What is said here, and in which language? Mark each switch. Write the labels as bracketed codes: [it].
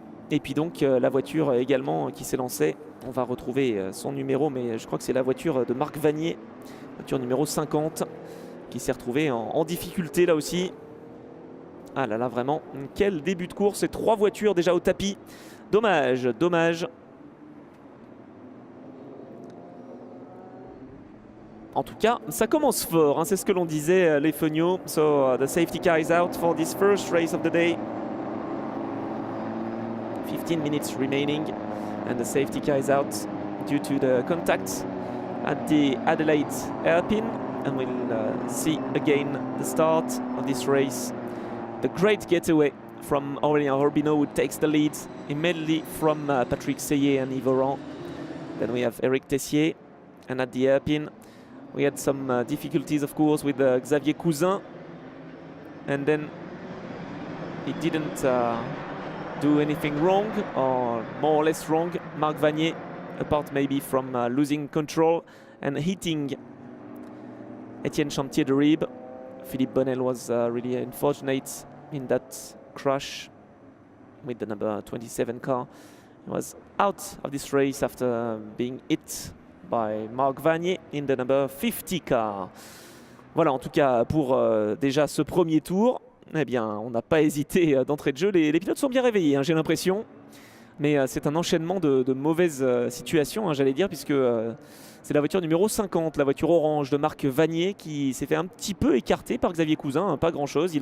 [fr] Et puis donc la voiture également qui s'est lancée. On va retrouver son numéro, mais je crois que c'est la voiture de Marc Vanier, voiture numéro 50, qui s'est retrouvée en difficulté là aussi. Ah là là, vraiment, quel début de course, et 3 voitures déjà au tapis. Dommage, dommage. En tout cas, ça commence fort, hein, c'est ce que l'on disait, les Feugnot. [en] So, the safety car is out for this first race of the day. 15 minutes remaining, and the safety car is out due to the contact at the Adelaide hairpin. And we'll see again the start of this race. The great getaway from Aurélien Robinot, who takes the lead immediately from Patrick Seyé and Yves Oran. Then we have Eric Tessier, and at the hairpin we had some difficulties, of course, with Xavier Cousin, and then he didn't do anything wrong, or more or less wrong. Marc Vanier, apart maybe from losing control and hitting Étienne Chantier de Ribe. Philippe Bonnel was really unfortunate in that crash with the number 27 car. He was out of this race after being hit by Marc Vanier in the number 50 car. [fr] Voilà, en tout cas pour déjà ce premier tour, eh bien on n'a pas hésité d'entrée de jeu. Les pilotes sont bien réveillés, hein, j'ai l'impression. Mais c'est un enchaînement de mauvaises situations, hein, j'allais dire, puisque c'est la voiture numéro 50, la voiture orange de Marc Vanier, qui s'est fait un petit peu écarter par Xavier Cousin, hein, pas grand chose.